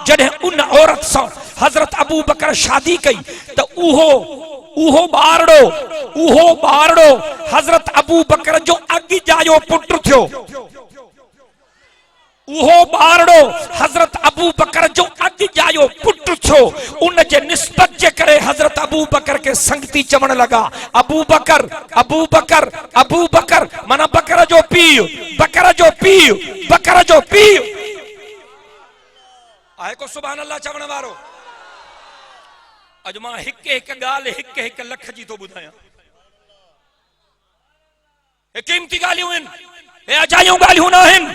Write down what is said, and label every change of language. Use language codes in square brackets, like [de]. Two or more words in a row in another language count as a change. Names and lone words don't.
[sd] जॾहिं उन औरत सां हज़रत अबू बकर शादी कई त उहो ॿारड़ो हज़रत अबू बकर जो अॻु जायो पुट थियो। उहो ॿारड़ो हज़रत अबू बकर जो अॻु जायो पुट थियो। उन जे निस्बत जे करे हज़रत अबू बकर के संगती चवण लगा अबू बकर, अबू बकर, अबू बकर, माना बकर जो पीउ, बकर जो पीउ, बकर जो पीउ। आहे को [ar] سبحان الله [sd] चवण वारो? अज मां हिक हिक ॻाल्हि हिक हिक लख जी तो ॿुधायां। हे कीमती ॻाल्हियूं आहिनि, हे अजायूं ॻाल्हियूं न आहिनि।